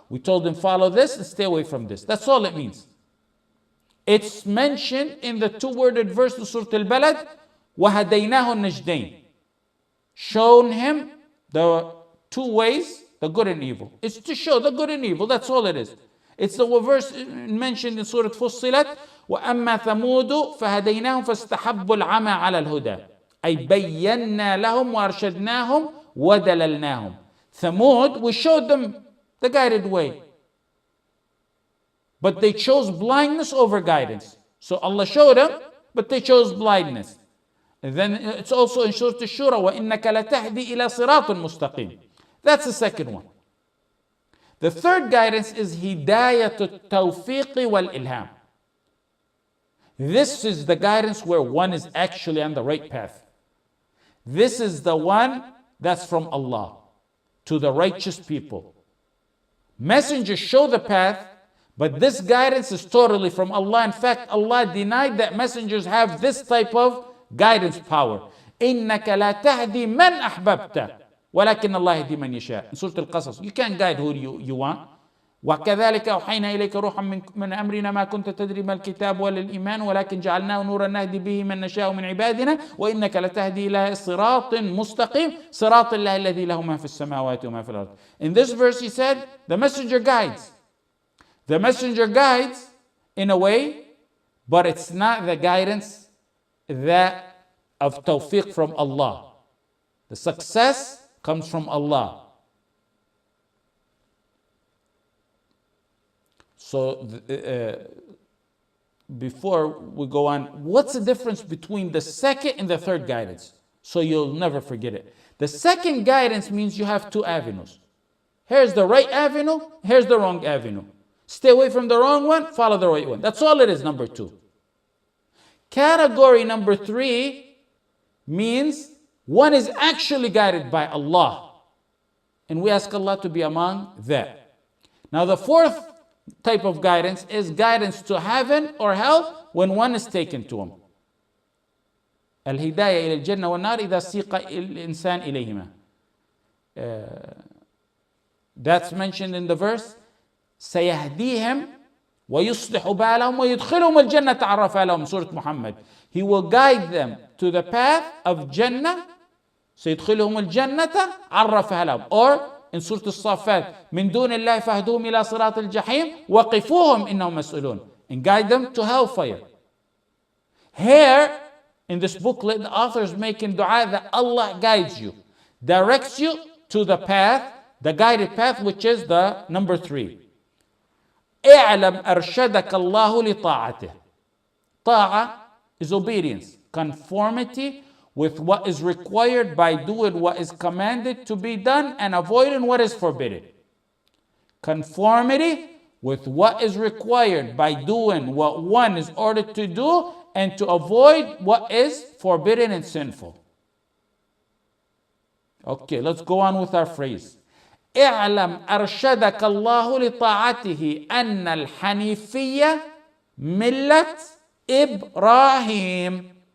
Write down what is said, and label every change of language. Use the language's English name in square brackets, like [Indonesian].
[English] We told him follow this and stay away from this. That's all it means. It's mentioned in the two-worded verse of Surah Al-Balad, [Arabic] وَهَدَيْنَاهُ النَّجْدَيْنِ. [English] Shown him the two ways, the good and evil. It's to show the good and evil, that's all it is. It's the verse mentioned in Surah Fussilat, [Arabic] وَأَمَّا ثَمُودُ فَهَدَيْنَاهُمْ فَاسْتَحَبُّوا الْعَمَى عَلَى الْهُدَى أي بَيَّنَّا لَهُمْ وَأَرْشَدْنَاهُمْ وَدَلَلْنَاهُم. [English] Thamud, we showed them the guided way. But they chose blindness over guidance. So Allah showed them, but they chose blindness. And then it's also in Surah Ash-Shura, [Arabic] وَإِنَّكَ لَتَهْدِي إِلَى صِرَاطٍ مُسْتَقِيمٍ. [English] That's the second one. The third guidance is Hidayat al-Tawfiq wal-Ilham. This is the guidance where one is actually on the right path. This is the one that's from Allah to the righteous people. Messengers show the path, but this guidance is totally from Allah. In fact, Allah denied that messengers have this type of guidance power. [Arabic] إِنَّكَ لَا تَهْدِي مَنْ أَحْبَبْتَ وَلَكِنَّ اللَّهَ يَهْدِي مَنْ يَشَاءُ. [English] In Surah Al-Qasas, you can't guide who you want. [Arabic] وكذلك أوحينا إليك روحا من أمرنا ما كنت تدري ما الكتاب ولا الإيمان ولكن جعلناه نورا نهدي به من نشاء من عبادنا وإنك لتهدي إلى صراط مستقيم صراط الله الذي له ما في السماوات وما في الأرض. [English] In this verse he said the messenger guides. The messenger guides in a way, but it's not the guidance that of tawfiq from Allah. The success comes from Allah. So before we go on, what's the difference between the second and the third guidance? So you'll never forget it. The second guidance means you have two avenues. Here's the right avenue, here's the wrong avenue. Stay away from the wrong one, follow the right one. That's all it is, number two. Category number three means one is actually guided by Allah. And we ask Allah to be among that. Now the fourth type of guidance is guidance to heaven or hell when one is taken to him. [Arabic] الهداية إلى الجنة والنار إذا سيق الإنسان إليهما. [English] That's mentioned in the verse. [Arabic] سيهديهم ويصلح بالهم ويدخلهم الجنة عرفها لهم. [English] Surah Muhammad. He will guide them to the path of Jannah. [Arabic] سيدخلهم الجنة عرفها لهم. [English] Or in Surah Al-Saffat, [Arabic] من دون الله فاهدوهم إلى صراط الجحيم وقفوهم إنهم مسؤولون. [English] And guide them to hellfire. Here, in this booklet, the author is making dua that Allah guides you, directs you to the path, the guided path, which is the number three. [Arabic] اعلم أرشدك الله لطاعته. [English] طاعة is obedience, conformity with what is required by doing what is commanded to be done and avoiding what is forbidden. Conformity with what is required by doing what one is ordered to do and to avoid what is forbidden and sinful. Okay, let's go on with our phrase. [Arabic] اعلم أرشدك الله لطاعته أن الحنيفية ملة إبراهيم.